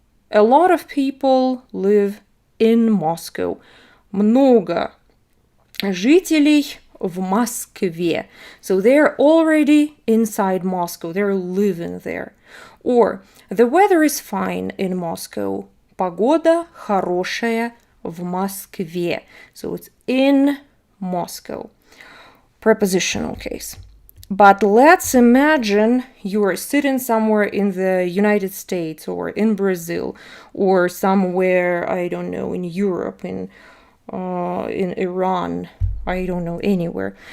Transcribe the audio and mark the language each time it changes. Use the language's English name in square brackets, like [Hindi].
[English] A lot of people live in Moscow. [Russian] Много жителей в Москве. [English] So they're already inside Moscow. They're living there. Or the weather is fine in Moscow. [Russian] Погода хорошая в Москве. [English] So it's in Moscow. Prepositional case. But let's imagine you are sitting somewhere in the United States or in Brazil or somewhere, I don't know, in Europe, in Iran, I don't know, anywhere.